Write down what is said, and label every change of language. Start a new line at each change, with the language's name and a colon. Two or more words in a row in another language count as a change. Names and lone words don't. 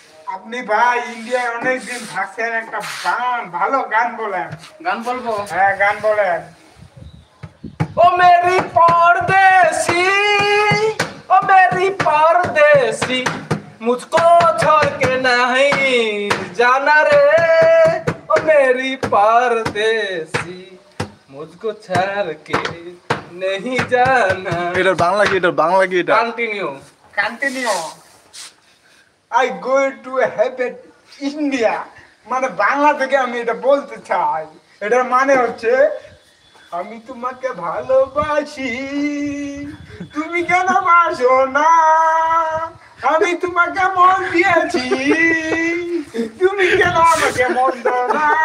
Bangla: আপনি ভাই ইন্ডিয়ায় অনেকদিন থাকছেন, একটা ভালো গান বলেন। গান বলবো? হ্যাঁ, গান বলেন।
Hindi: ओ मेरी परदेसी, ओ मेरी परदेसी, मुझको छोड़ के नहीं जाना रे, ओ मेरी परदेसी, मुझको छोड़ के नहीं जाना।
Bangla: এটার বাংলা কি? এটার বাংলা কি? এটা কন্টিনিউ। কন্টিনিউ।
English: I go to heaven India,
Bangla: মানে বাংলা থেকে আমি এটা বলতে চাই। এটার মানে হচ্ছে, আমি তোমাকে ভালোবাসি, তুমি কেন বাসো না, আমি তোমাকে মন দিয়েছি, তুমি কেন আমাকে মন দাও না।